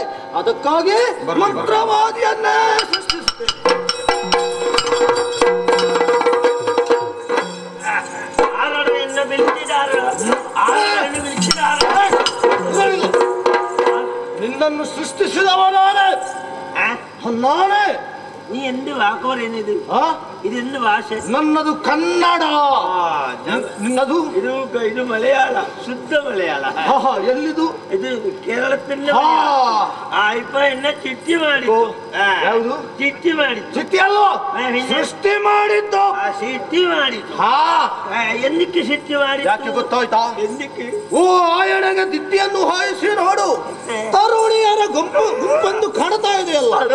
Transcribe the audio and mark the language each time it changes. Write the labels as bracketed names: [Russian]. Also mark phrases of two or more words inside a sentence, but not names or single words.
[Kannada] ಅದಕ್ಕಾಗಿ ಮಂತ್ರವಾದಿಯನ್ನೇ ಸೃಷ್ಟಿಸುತ್ತೇನೆ. ನಿನ್ನನ್ನು ಸೃಷ್ಟಿಸಿದವ ನಾನೇ. ನಾನೇ. [Malayalam] നീ എന്ത് വാക്ക് പറയുന്നത്? ഇതെന്ത് ഭാഷ? [Kannada] ನನ್ನದು ಕನ್ನಡ. ನಿನ್ನದು [Malayalam] ഇത് മലയാള, ശുദ്ധ മലയാള. [Kannada] ಎಲ್ಲಿದು? ಇದು ಕೇರಳത്തിന്റെ ಇಪ್ಪ ಎನ್ನ ಚಿಟ್ಟಿ ಮಾಡಿದ್ದು. ಯಾವುದು? ಚಿಟ್ಟಿ ಮಾಡಿದ್ದು. ಚಿಟ್ಟಿ ಅಲ್ವಾ? ಸೃಷ್ಟಿ ಮಾಡಿದ್ದು. ಸಿಟ್ಟಿ ಮಾಡಿದ್ದು. ಎಂದಕ್ಕೆ ಸಿಟ್ಟಿ ಮಾಡಿದ್ದು? ಯಾಕೆ ಗೊತ್ತಾಯ್ತಾ? ಎಂದಕ್ಕೆ? ಓ ಆಯಣಗೆ ದಿಟ್ಟಿಯನ್ನು ಹಾಯಿಸಿ ನೋಡು, ತರುಣಿಯರ ಗುಂಪೊಂದು ಕಾಣ್ತಾ ಇದೆಯಲ್ಲ.